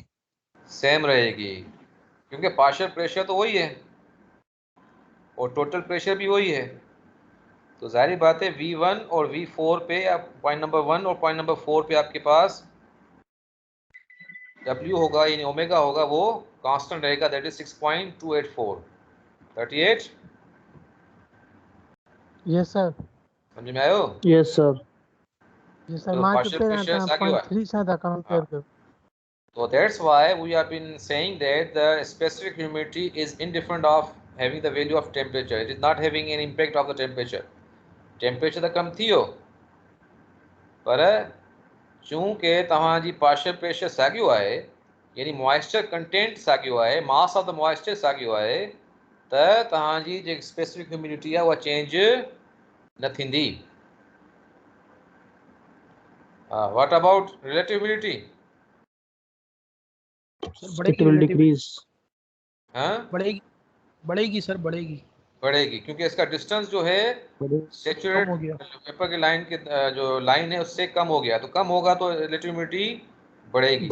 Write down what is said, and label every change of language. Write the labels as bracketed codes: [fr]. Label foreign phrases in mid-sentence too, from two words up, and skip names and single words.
[hi] सेम रहेगी क्योंकि [en] partial pressure [hi] तो वही है और [en] total pressure [hi] भी वही है तो जाहिर बात है V1 और V4 पे आप [en] point number 1 [hi] और [en] point number 4 [hi] पे आपके पास W होगा यानी ओमेगा होगा वो कांस्टेंट रहेगा [en] that is [hi] 6.284 38 [en] yes sir [sd] समझ में आयो? [en] yes sir yes sir [hi] तो [sd] मां partial पे pressure आता साॻियो आहे। 0.3 सां था कंपेयर कयो [en] So that's why we have been saying that the specific humidity is indifferent of having the value of temperature. It is not having an impact of the temperature. [sd] Temperature त कम थियो पर चूंकि तव्हांजी [en] partial pressure [sd] साॻियो आहे यानी [en] moisture content [sd] साॻियो आहे [en] mass of the moisture [sd] साॻियो आहे त तव्हांजी जेकी [en] specific humidity [sd] आहे उहा चेंज न थींदी। [en] What about relative humidity? [hi] सर बढ़ेगी [en] it will रिलेटिव डिक्रीज [hi] हाँ बढ़ेगी सर बढ़ेगी बढ़ेगी क्योंकि इसका डिस्टेंस जो है सेचुरेट कम हो गया वेपर की लाइन के जो लाइन है उससे कम हो गया तो कम होगा तो [en] relative humidity [hi] बढ़ेगी।